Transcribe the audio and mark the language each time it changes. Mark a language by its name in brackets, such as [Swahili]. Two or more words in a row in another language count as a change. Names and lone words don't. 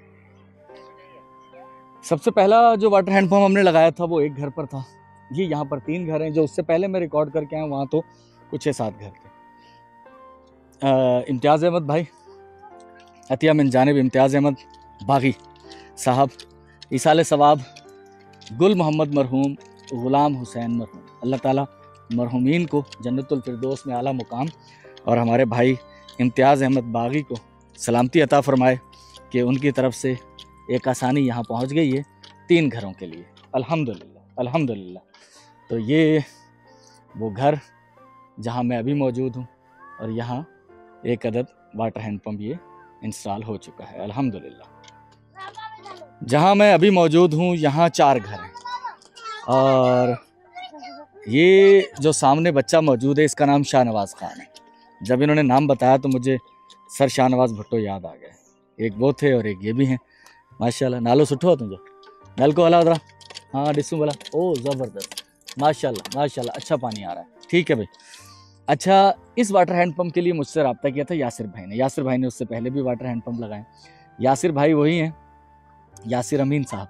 [Urdu] سب سے پہلا جو [English] water handpump [Urdu] ہم نے لگایا تھا وہ ایک گھر پر تھا. یہ یہاں پر 3 گھر ہیں. جو اس سے پہلے میں ریکارڈ کر کے آیا وہاں تو کچھ 6-7 گھر تھے. امتیاز احمد بھائی، عطیہ من جانب امتیاز احمد باغی صاحب، ایصال ثواب گل محمد مرحوم، غلام حسین مرحوم، اللہ تعالیٰ مرحومین کو جنت الفردوس میں اعلیٰ مقام اور ہمارے بھائی امتیاز احمد باغی کو سلامتی عطا فرمائے کہ ان کی طرف سے ایک آسانی یہاں پہنچ گئی ہے 3 گھروں کے لیے، الحمدللہ. تو یہ وہ گھر جہاں میں ابھی موجود ہوں اور یہاں ایک عدد [English] water handpump [Urdu] یہ انسٹال ہو چکا ہے الحمدللہ. جہاں میں ابھی موجود ہوں یہاں 4 گھر ہیں اور یہ جو سامنے بچہ موجود ہے اس کا نام شاہنواز خان ہے. جب انہوں نے نام بتایا تو مجھے سر شاہنواز بھٹو یاد آ گئے. ایک وہ تھے اور ایک یہ بھی ہیں ماشاءاللہ. [Sindhi] नालो सुठो हो तुझो, नल को हला उधरा, हाँ डिसूँ भला। [Urdu] او زبردست، ماشاءاللہ، اچھا پانی آ رہا ہے. ٹھیک ہے بھائی. اچھا، اس [English] water handpump [Urdu] کے لیے مجھ سے رابطہ کیا تھا یاسر بھائی نے اس سے پہلے بھی [English] water handpump [Urdu] लगाए। یاسر بھائی وہی ہیں، یاسر امین صاحب.